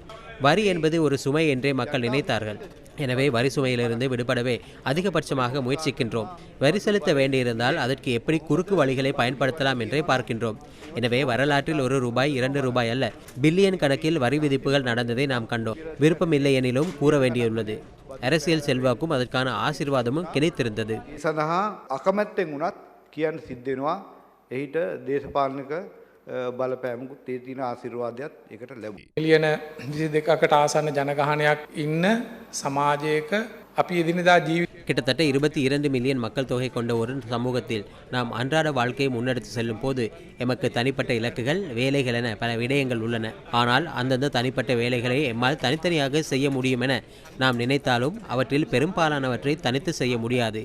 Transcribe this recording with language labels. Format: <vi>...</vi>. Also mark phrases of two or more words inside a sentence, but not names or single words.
<ta>வரி என்பது ஒரு சுமை என்றே மக்கள் நினைத்தார்கள். எனவே வரி சுமையிலிருந்து விடுபடவே அதிகபட்சமாக முயற்சிக்கின்றோம். வரி செலுத்த வேண்டியிருந்தால் அதற்கு எப்படி குறுக்கு வழிகளை பயன்படுத்தலாம் என்றே பார்க்கின்றோம். எனவே வரலாற்றில் ₹1, ₹2 அல்ல, பில்லியன் கணக்கில் வரி விதிப்புகள் நடந்ததை நாம் கண்டோம். விருப்பமில்லை எனிலும் கூற வேண்டியுள்ளது. அரசியல் செல்வாக்கும் அதற்கான ஆசீர்வாதமும் கிடைத்திருந்தது.</ta> <si>සඳහා අකමැත්තෙන් වුණත් කියන්න සිද්ධ වෙනවා. එහිට දේශපාලනික බලපෑමකුත් ඒ තියෙන ආශිර්වාදයක් ඒකට ලැබුණා. මිලියන 22කට ආසන්න ජනගහනයක් ඉන්න සමාජයක අපි එදිනෙදා</si> <ta>கிட்டத்தட்ட 22 மில்லியன் மக்கள் தொகை கொண்ட ஒரு சமூகத்தில் நாம் அன்றாட வாழ்க்கையை முன்னெடுத்து செல்லும் போது எமக்கு தனிப்பட்ட இலக்குகள், வேலைகள் என பல விடயங்கள் உள்ளன. ஆனால் அந்தந்த தனிப்பட்ட வேலைகளை எம்மால் தனித்தனியாக செய்ய முடியும் என நாம் நினைத்தாலும் அவற்றில் பெரும்பாலானவற்றை தனித்து செய்ய முடியாது.</ta>